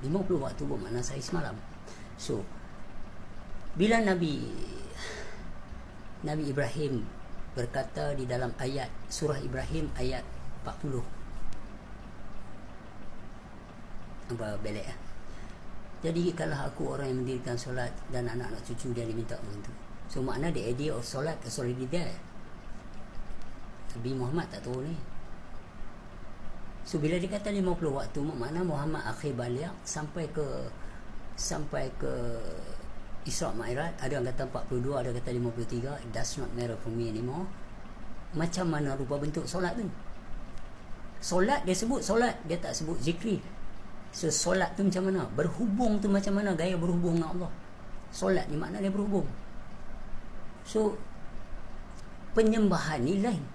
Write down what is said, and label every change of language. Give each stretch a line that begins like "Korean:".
Malay: 50 waktu bermakna sehari semalam. So, bila Nabi Ibrahim berkata di dalam ayat surah Ibrahim ayat 40. Apa belek ah? Jadi kalau aku orang yang mendirikan solat dan anak-anak cucu dia diminta begitu.
English: So makna the idea of solat is already there.
Malay: Nabi Muhammad tak tahu ni. So bila dia kata 50 waktu, makna Muhammad akhir balik sampai ke Isra Mi'raj. Ada yang kata 42, ada yang kata 53.
English: It does not matter for me anymore.
Malay: Macam mana rupa bentuk solat tu? Solat dia sebut solat, dia tak sebut zikri. So solat tu macam mana? Berhubung tu macam mana? Gaya berhubung dengan Allah. Solat ni makna dia berhubung. So penyembahan ni lain.